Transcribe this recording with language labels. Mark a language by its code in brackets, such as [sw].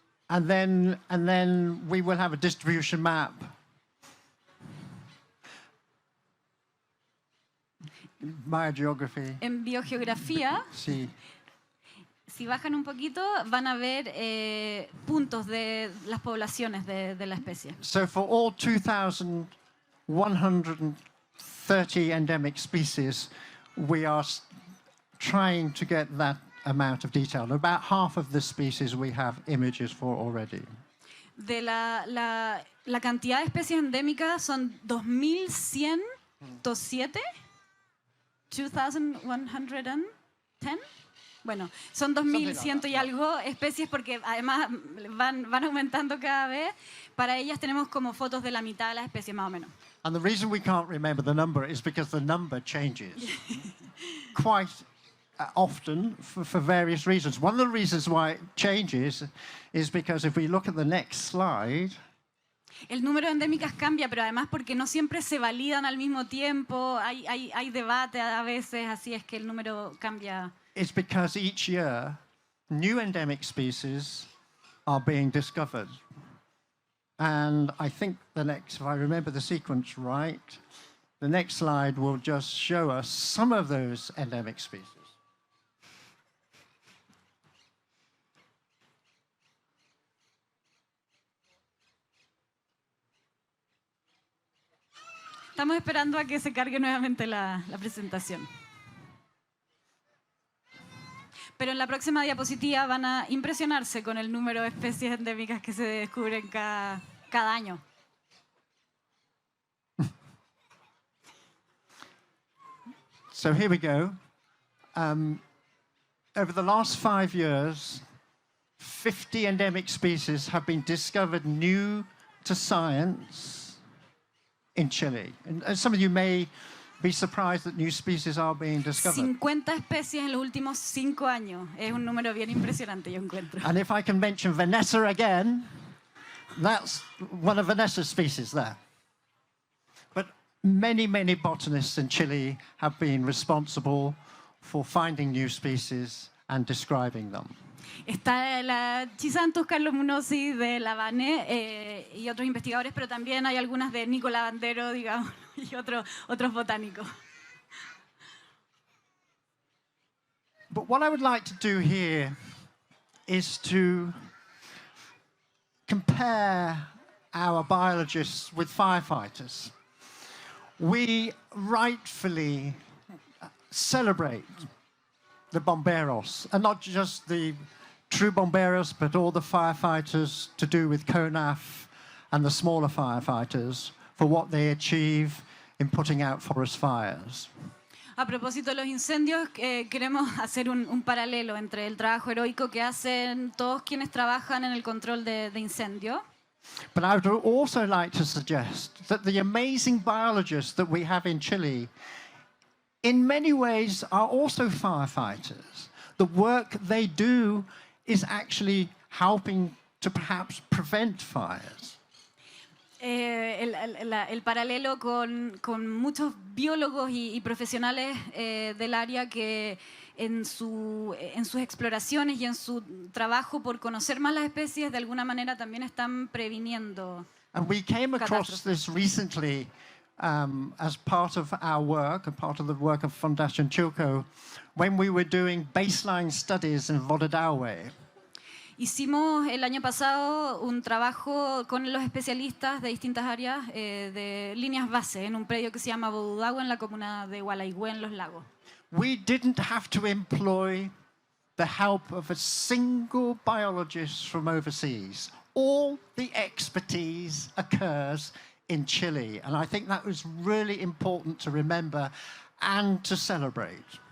[en] And then we will have a distribution map. Biogeography. [es] En biogeografía, Sí. si bajan un poquito, van a ver puntos de las poblaciones de la especie. [en] So for all 2,130 endemic species, we are trying to get that amount of detail. About half of the species we have images for already. [es] De la cantidad de especies endémicas son 2.107. 2,110. Bueno, son 2.100 y algo especies, porque además van aumentando cada vez. Para ellas tenemos como fotos de la mitad de las especies, más o menos. [en] And the reason we can't remember the number is because the number changes quite often for various reasons. One of the reasons why it changes is because if we look at the next slide, [es] el número de endémicas cambia, pero además porque no siempre se validan al mismo tiempo, hay debate a veces, así es que el número cambia. [en] It's because each year new endemic species are being discovered. And I think if I remember the sequence right, the next slide will just show us some of those endemic species. [es] Estamos esperando a que se cargue nuevamente la presentación. Pero en la próxima diapositiva van a impresionarse con el número de especies endémicas que se descubren cada año. [en] So here we go. Over the last 5 years, 50 endemic species have been discovered new to science in Chile. And some of you may be surprised that new species are being discovered. [es] 50 especies en los últimos 5 años. Es un número bien impresionante, yo encuentro. [en] And if I can mention Vanessa again, that's one of Vanessa's species there. But many, many botanists in Chile have been responsible for finding new species and describing them. [es] Está la Chisantus carlomunosi de Lavane y otros investigadores, pero también hay algunas de Nico Lavandero, digamos, y otros botánicos. [en] But what I would like to do here is to compare our biologists with firefighters, we rightfully celebrate the bomberos, and not just the true bomberos, but all the firefighters to do with CONAF and the smaller firefighters for what they achieve in putting out forest fires. [es] A propósito de los incendios, queremos hacer un paralelo entre el trabajo heroico que hacen todos quienes trabajan en el control de incendios. [en] But I would also like to suggest that the amazing biologists that we have in Chile, in many ways, are also firefighters. The work they do is actually helping to perhaps prevent fires. [es] El paralelo con muchos biólogos y profesionales del área que en sus exploraciones y en su trabajo por conocer más las especies de alguna manera también están previniendo. [en] And we came across [es] catástrofes. [en] this recently as part of our work, a part of the work of Fundación Chilco, when we were doing baseline studies in Modera. [es] Hicimos el año pasado un trabajo con los especialistas de distintas áreas de líneas base en un predio que se llama Bodudagua en la comuna de Gualaigüe en Los Lagos. [en] We didn't have to employ the help of a single biologist from overseas. All the expertise occurs in Chile, and I think that was really important to remember and to celebrate.